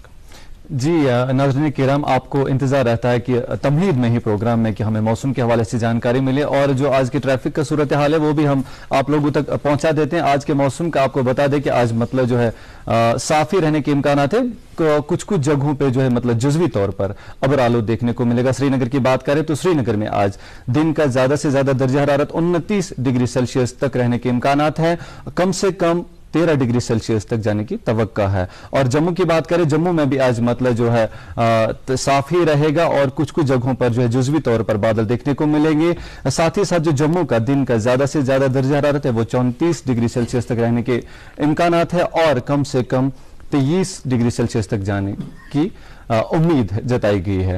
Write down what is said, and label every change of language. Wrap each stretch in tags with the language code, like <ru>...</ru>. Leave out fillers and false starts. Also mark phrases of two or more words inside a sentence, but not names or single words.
<ur>جی ناظرین کرام, آپ کو انتظار رہتا ہے کہ تمہید میں ہی پروگرام میں کہ ہمیں موسم کے حوالے سے جانکاری ملے اور جو آج کی ٹریفک کا صورتحال ہے وہ بھی ہم آپ لوگوں تک پہنچا دیتے ہیں. آج کے موسم کا آپ کو بتا دیں کہ آج مطلب جو ہے صاف ہی رہنے کے امکانات ہیں. کچھ جگہوں پہ جو ہے مطلب جزوی طور پر ابر آلود دیکھنے کو ملے گا. سری نگر کی بات کریں تو سری نگر میں آج دن کا زیادہ سے زیادہ درجہ حرارت 29 ڈگری سیلسیس تک رہنے کے امکانات ہیں, کم سے کم 13 ڈگری سیلسیس تک جانے کی توقع ہے. اور جموں کی بات کریں, جموں میں بھی آج مطلب جو ہے صاف ہی رہے گا اور کچھ جگہوں پر جو ہے جزوی طور پر بادل دیکھنے کو ملیں گے. ساتھ ہی ساتھ جو جموں کا دن کا زیادہ سے زیادہ درجہ حرارت ہے وہ 34 ڈگری سیلسیس تک رہنے کے امکانات ہے اور کم سے کم 23 ڈگری سیلسیس تک جانے کی امید جتائی گئی ہے.</ur>